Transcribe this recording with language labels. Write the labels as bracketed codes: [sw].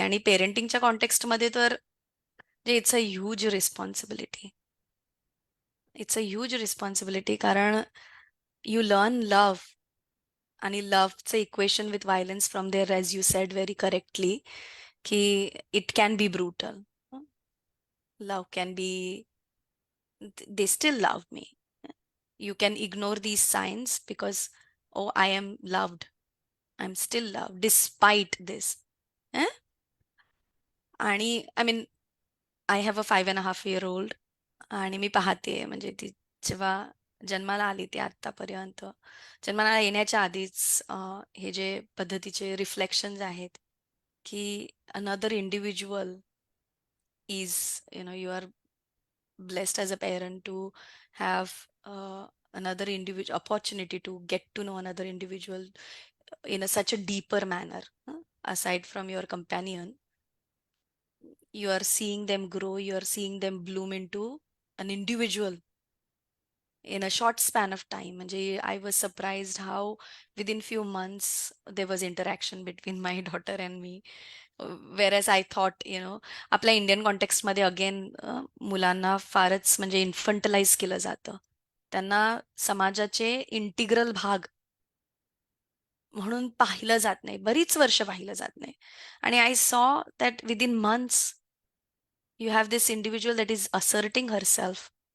[mr] आणि पेरेंटिंगच्या कॉन्टेक्स्टमध्ये तर [en] It's a huge responsibility. It's a huge responsibility, कारण you learn love, आणि लव्हचं equation with violence from there, as you said very correctly, की it can be brutal. Love can be, they still love me. You can ignore these signs because, oh, I am loved. I'm still loved despite this. Eh? आणि I mean, I have a 5.5 year old, आणि [mr] मी पाहते म्हणजे ती जेव्हा जन्माला आली ती आतापर्यंत, जन्माला येण्याच्या आधीच हे जे पद्धतीचे रिफ्लेक्शन्स आहेत, की [en] Another individual is, you are blessed as a parent to have another individual opportunity to get to know another individual in such a deeper manner, aside from your companion. You are seeing them grow, you are seeing them bloom into an individual in a short span of time. [mr] म्हणजे [en] I was surprised how within few months there was interaction between my daughter and me. Whereas I thought, [mr] आपल्या Indian कॉन्टेक्स्टमध्ये again मुलांना फारच म्हणजे इन्फंटलाइज केलं जातं. त्यांना समाजाचे integral भाग म्हणून पाहिलं जात नाही, बरीच वर्ष पाहिलं जात नाही. [en] आणि I saw that within months you have this individual that is asserting herself.